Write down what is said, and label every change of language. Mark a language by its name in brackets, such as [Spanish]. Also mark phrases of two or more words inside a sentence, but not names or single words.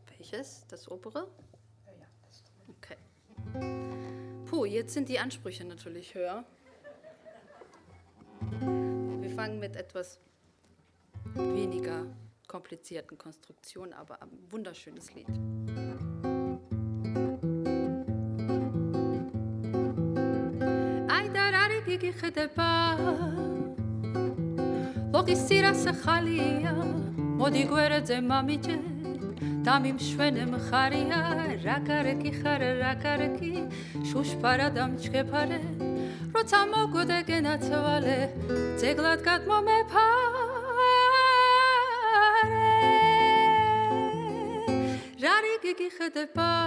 [German] Manches, das obere? Ja, das okay. Puh, jetzt sind die Ansprüche natürlich höher. Wir fangen mit etwas weniger komplizierten Konstruktionen, aber ein wunderschönes Lied. [Georgian] მოდი გვერდზე მამიჯე და მიმშვენე მხარია რა კარგი ხარ რა კარგი შუშფარა და მჩქეფარე როცა მოგვდე გენაცვალე ძეგლად გადმომეფარე რა რიგი გიხდება